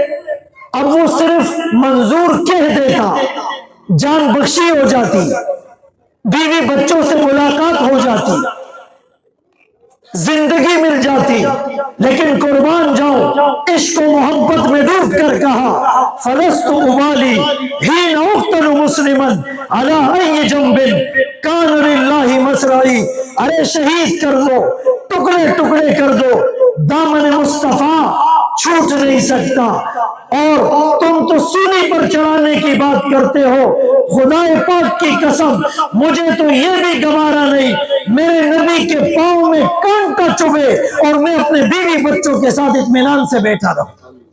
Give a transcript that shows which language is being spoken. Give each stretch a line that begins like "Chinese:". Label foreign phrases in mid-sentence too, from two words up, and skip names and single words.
Urdu: اب وہ صرف منظور کہہ دیتا، جان بخشی ہو جاتی، بیوی بچوں سے ملاقات ہو جاتی، زندگی مل جاتی، لیکن قربان جاؤں، عشق و محبت میں ڈوب کر کہا
Arabic: فلست ابالی حین اقتل مسلما علی ای جنب کان للہ مسرائی،
Urdu: ارے شہید کر دو، ٹکڑے ٹکڑے کر دو، دامن مصطفیٰ چھوٹ نہیں سکتا، اور تم تو سولی پر چڑھانے کی بات کرتے ہو۔ خدا پاک کی قسم، مجھے تو یہ بھی گوارا نہیں میرے نبی کے پاؤں میں کانٹا چبھے اور میں اپنے بیوی بچوں کے ساتھ اطمینان سے بیٹھا رہوں۔